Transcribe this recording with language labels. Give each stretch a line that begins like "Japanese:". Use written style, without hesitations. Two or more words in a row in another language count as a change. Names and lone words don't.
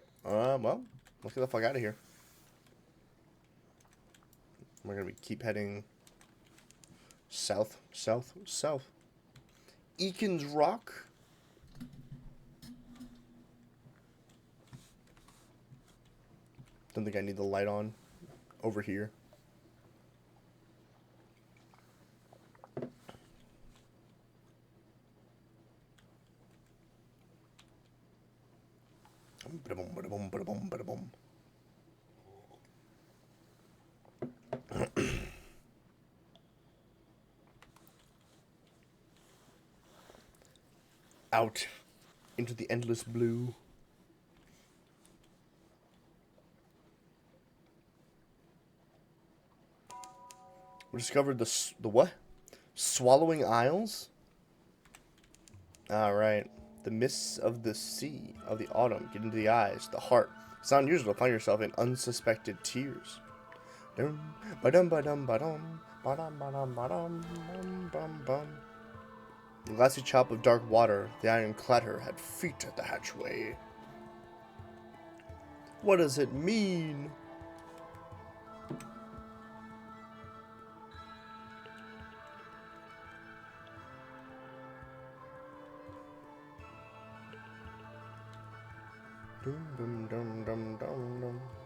English: Well, let's get the fuck out of here. We're gonna keep heading south, south, south. Eakins Rock. Don't think I need the light on over here. Ba-da-boom, ba-da-boom, ba-da-boom, ba-da-boom. Out into the endless blue. We discovered the what? Swallowing Isles? Alright. The mists of the sea, of the autumn, get into the eyes, the heart. It's not unusual to find yourself in unsuspected tears. Dum, ba-dum, ba-dum, ba-dum, ba-dum, ba-dum, ba-dum, bum, bum, bum. The glassy chop of dark water, the iron clatter had feet at the hatchway. What does it mean? Dum, dum, dum, dum, dum, dum.